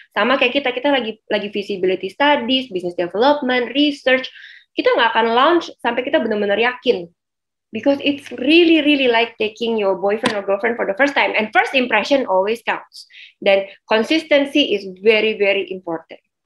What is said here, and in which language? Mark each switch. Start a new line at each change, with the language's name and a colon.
Indonesian: Sama kayak kita lagi visibility studies, business development, research. Kita nggak akan launch sampai kita benar-benar yakin.
English: Because it's really like taking your boyfriend or girlfriend for the first time. And first impression always counts. Dan consistency is very important.